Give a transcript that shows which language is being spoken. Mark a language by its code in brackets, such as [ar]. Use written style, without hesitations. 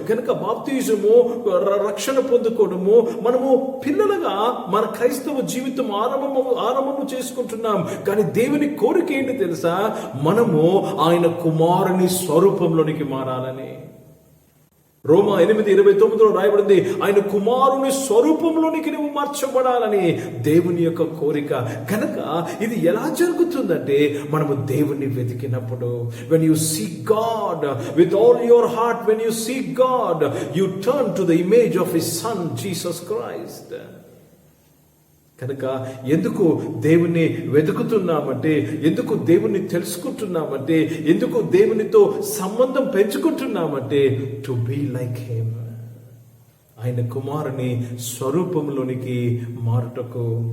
[te] కనుక బాప్తిజము, రక్షణ పొందుకోవడము, మనము పిల్లలుగా మన క్రైస్తవ జీవితం ఆరంభము చేసుకుంటున్నాం. కానీ దేవుని కోరిక ఏంటి తెలుసా? మనము ఆయన కుమారుని స్వరూపంలోనికి మారాలని. రోమా 8:29 రాయబడింది, ఆయన కుమారుని స్వరూపంలోనికి నువ్వు మార్చబడాలని దేవుని యొక్క కోరిక. కనుక ఇది ఎలా జరుగుతుందంటే, మనము దేవుణ్ణి వెతికినప్పుడు, [en] when you seek God with all your heart, when you seek God, you turn to the image of his son Jesus Christ. [te] కనుక ఎందుకు దేవుణ్ణి వెతుకుతున్నామంటే, ఎందుకు దేవుణ్ణి తెలుసుకుంటున్నామంటే, ఎందుకు దేవునితో సంబంధం పెంచుకుంటున్నామంటే, [en] to be like him, [te] ఆయన కుమారుని స్వరూపంలోనికి మారుటకు.